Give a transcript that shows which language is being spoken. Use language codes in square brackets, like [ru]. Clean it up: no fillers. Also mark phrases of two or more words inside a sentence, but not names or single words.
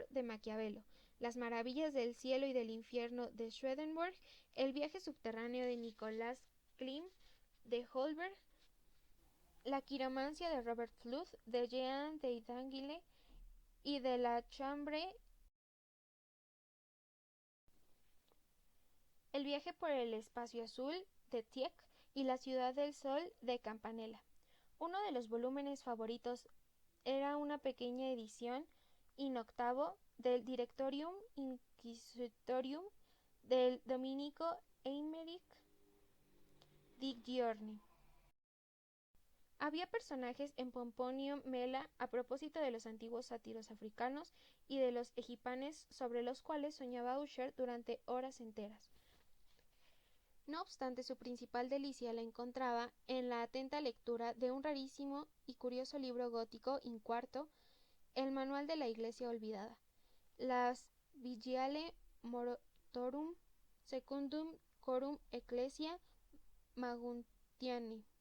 [es] de Maquiavelo, las maravillas del cielo y del infierno de Swedenborg, el viaje subterráneo de Nicolás Klim de Holberg, la quiromancia de Robert Fludd, de Jean de Dangile y de la Chambre, el viaje por el espacio azul de Tieck y la ciudad del sol de Campanella. Uno de los volúmenes favoritos era una pequeña edición in octavo del Directorium Inquisitorium del dominico Eimerick Digiorni. Había personajes en Pomponio Mela a propósito de los antiguos sátiros africanos y de los egipanes sobre los cuales soñaba Usher durante horas enteras. No obstante, su principal delicia la encontraba en la atenta lectura de un rarísimo y curioso libro gótico incuarto, el Manual de la Iglesia Olvidada, las Vigiale Morotorum Secundum Corum Ecclesia Maguntiani.